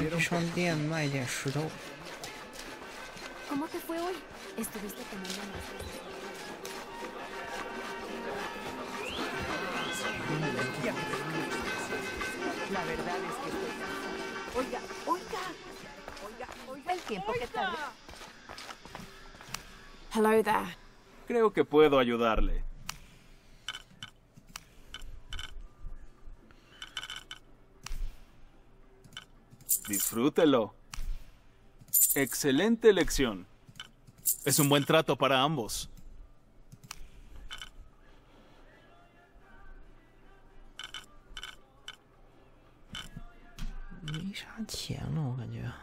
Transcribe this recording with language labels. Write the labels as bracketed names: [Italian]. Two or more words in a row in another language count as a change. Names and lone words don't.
[Chinese] 商店卖点石头。 [Spanish] ¿Cómo te fue hoy? ¿Estuviste comiendo más? La verdad es que estoy cansado. Oiga, el tiempo que tarde. [English] Hello there. [Spanish] Creo que puedo ayudarle. Disfrútelo. Excelente elección. Es un buen trato para ambos. [Chinese] 没啥钱了，我感觉。